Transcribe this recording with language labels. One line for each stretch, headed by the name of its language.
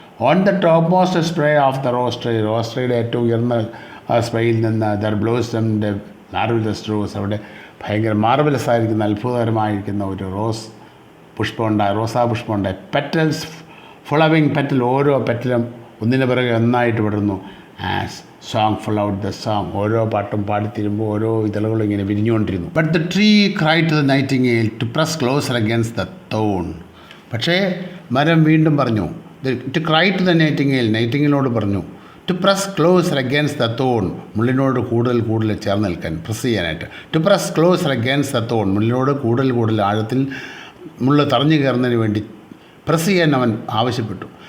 English: on the top most spray of the rose
Malayalam: ട്രീയുടെ ഏറ്റവും ഉയർന്ന സ്പ്രേയിൽ നിന്ന്
English: there blossomed marvellous rose,
Malayalam: അവിടെ ഭയങ്കര മാർവലസ് ആയിരിക്കുന്ന അത്ഭുതകരമായിരിക്കുന്ന ഒരു റോസാ പുഷ്പമുണ്ടായി.
English: petals following petal,
Malayalam: ഓരോ പെറ്റലും ഒന്നിനു പിറകെ ഒന്നായിട്ട് വിടുന്നു.
English: As song followed the song.
Malayalam: ഓരോ പാട്ടും പാടിത്തീരുമ്പോൾ ഓരോ ഇതളുകളും ഇങ്ങനെ വിരിഞ്ഞുകൊണ്ടിരുന്നു.
English: But the tree cried to the nightingale to press closer against the thorn.
Malayalam: പക്ഷേ മരം വീണ്ടും പറഞ്ഞു,
English: to cry to the nightingale,
Malayalam: നൈറ്റിംഗേലോട് പറഞ്ഞു,
English: to press closer against the thorn,
Malayalam: മുള്ളിനോട് കൂടുതൽ ചേർന്ന് നിൽക്കാൻ, പ്രസ് ചെയ്യാനായിട്ട്.
English: to press closer against the thorn,
Malayalam: മുള്ളിനോട് കൂടുതൽ ആഴത്തിൽ മുള്ള് തറഞ്ഞു കയറുന്നതിന് വേണ്ടി പ്രസ് ചെയ്യാൻ അവൻ ആവശ്യപ്പെട്ടു.